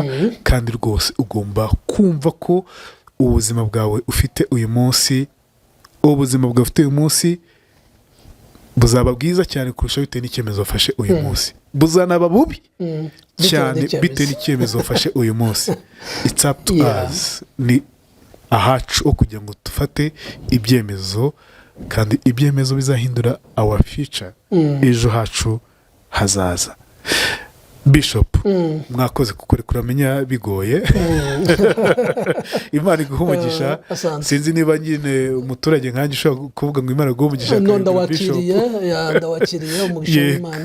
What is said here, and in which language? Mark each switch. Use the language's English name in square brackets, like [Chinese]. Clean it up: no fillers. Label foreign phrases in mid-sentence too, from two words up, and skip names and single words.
[Kinyarwanda] Kandi rwose ugomba kumva ko ubuzima bwawe ufite uyu munsi, buzaba bwiza cyane kurusha bitewe n'icyemezo wafashe uyu munsi. Buzanaba bubi cyane bitewe n'icyemezo wafashe uyu munsi. [English] It's up to us. [Kinyarwanda] Ni ahacu kugira ngo dufate ibyemezo, kandi ibyemezo bizahindura [English] our future, [Kinyarwanda] ejo hacu hazaza. Bishop mwakoze kukurekura menya bigoye Imana iguha umugisha sinzi niba nyine umuturage nkanjye ushobora kuvuga ngo Imana iguha umugisha ndawakiriye umugisha w'Imana